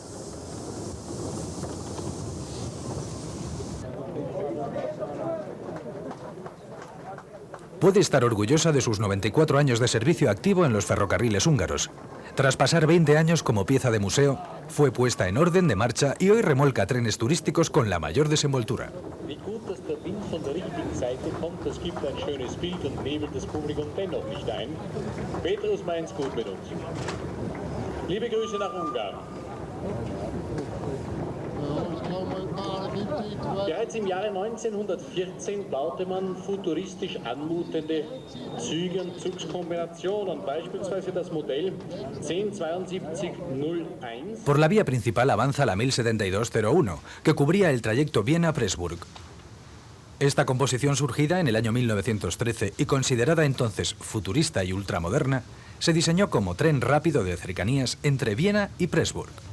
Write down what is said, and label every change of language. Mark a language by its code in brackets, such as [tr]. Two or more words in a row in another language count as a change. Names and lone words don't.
[es] Puede estar orgullosa de sus 94 años de servicio activo en los ferrocarriles húngaros. Tras pasar 20 años como pieza de museo, fue puesta en orden de marcha y hoy remolca trenes turísticos con la mayor desenvoltura. [de] Wie gut, dass der Wind von der richtigen Seite kommt, das gibt ein schönes Bild und nebelt das Publikum dennoch nicht ein. Petrus meint's gut mit uns. Liebe Grüße nach Ungarn. Bereits im Jahre 1914 baute man futuristisch anmutende Züge und Zugskombinationen, beispielsweise das Modell 107201. [es] Por la vía principal avanza la 107201, que cubría el trayecto Viena-Pressburg. Esta composición, surgida en el año 1913 y considerada entonces futurista y ultramoderna, se diseñó como tren rápido de cercanías entre Viena y Pressburg.